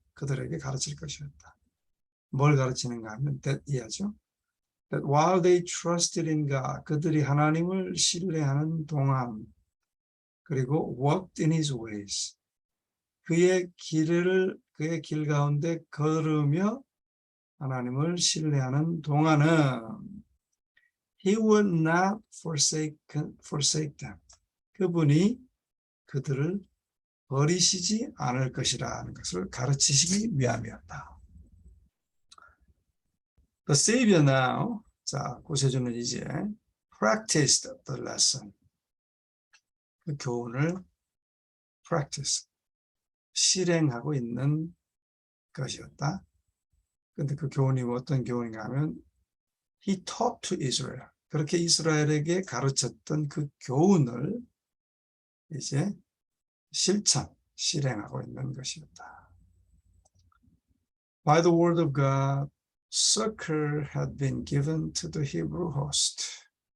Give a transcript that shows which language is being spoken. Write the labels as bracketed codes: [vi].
[ko] 그들에게 가르칠 것이었다. 뭘 가르치는가 하면 that 이하죠. [en] That while they trusted in God, [ko] 그들이 하나님을 신뢰하는 동안, 그리고 [en] walked in his ways, [ko] 그의 길 가운데 걸으며 하나님을 신뢰하는 동안은 [en] he would not forsake them. [ko] 그분이 그들을 버리시지 않을 것이라는 것을 가르치시기 위함이었다. [en] The Savior now, [ko] 자, 구세주는 이제 [en] practiced the lesson. [ko] 그 교훈을 practice, 실행하고 있는 것이었다. 근데 그 교훈이 어떤 교훈인가 하면 [en] he taught to Israel. [ko] 그렇게 이스라엘에게 가르쳤던 그 교훈을 이제 실행하고 있는 것이었다. [en] By the word of God, succor had been given to the Hebrew host.